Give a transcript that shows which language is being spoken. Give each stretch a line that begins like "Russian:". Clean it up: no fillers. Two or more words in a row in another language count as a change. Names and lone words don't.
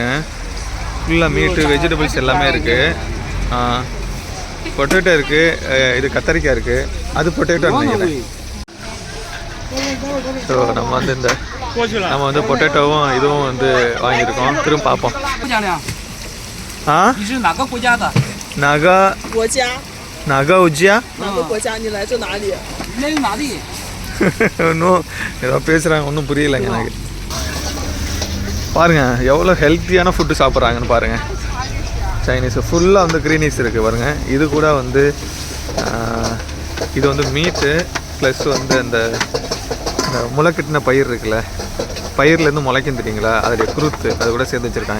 Tamil: ஃபுல்லாக
English: meat, vegetables
Tamil: எல்லாமே இருக்குது. பொட்டேட்டோ இருக்குது, இது கத்தரிக்காய் இருக்குது, அது பொட்டேட்டோ நினைக்கிறேன். ஸோ நம்ம வந்து பொட்டேட்டோவும் இதுவும் வந்து வாங்கியிருக்கோம். திரும்ப பார்ப்போம்.
Chinese: 你是哪个国家的？哪个国家？哪个国家？你来自哪里？来自哪里？
Tamil: இன்னும் ஏதோ பேசுகிறாங்க, ஒன்றும் புரியலைங்க எனக்கு. பாருங்க எவ்வளோ ஹெல்த்தியான ஃபுட்டு சாப்பிட்றாங்கன்னு பாருங்கள். சைனீஸ் ஃபுல்லாக வந்து க்ரீனிஸ் இருக்குது பாருங்கள். இது கூட வந்து இது வந்து
English: meat plus
Tamil: வந்து அந்த முளைக்கட்டின பயிர் இருக்குல்ல, பயிர்லேருந்து முளைக்கும் தெரியுங்களா, அதோடைய குருத்து அது கூட சேர்த்து வச்சுருக்காங்க.